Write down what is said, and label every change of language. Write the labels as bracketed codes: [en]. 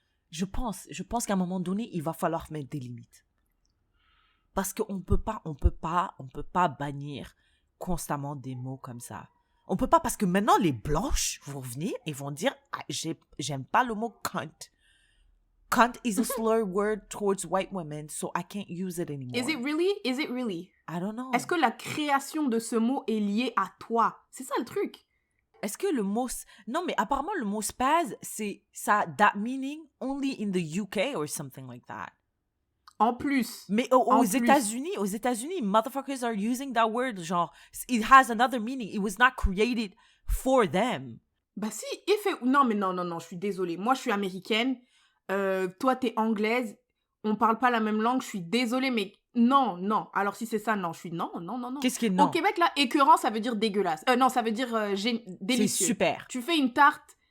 [fr] Je pense qu'à un moment donné, il va falloir mettre des limites. Parce qu'on peut pas bannir constamment des mots comme ça. On peut pas, parce que maintenant, les blanches vont venir et vont dire, j'aime pas le mot cunt. [en] Cunt is a slur word towards white women, so I can't use it anymore. Is it really? I don't know. [fr] Est-ce que la création de ce mot est liée à toi? C'est ça le truc. Est-ce que le mot... Non, mais apparemment, le mot spaz, ça [en] that meaning only in the UK or something like that. [fr] En plus. Mais aux États-Unis, [en] motherfuckers are using that word, genre, it has another meaning. It was not created for them. [fr] Bah si, non, je suis désolée. Moi, je suis américaine. Toi, t'es anglaise. On parle pas la même langue. Je suis désolée, mais non. Alors, si c'est ça, non. Je suis non. Qu'est-ce qui est non? Au Québec, là, écœurant, ça veut dire dégueulasse. Non, ça veut dire délicieux. C'est super. Tu fais une tarte.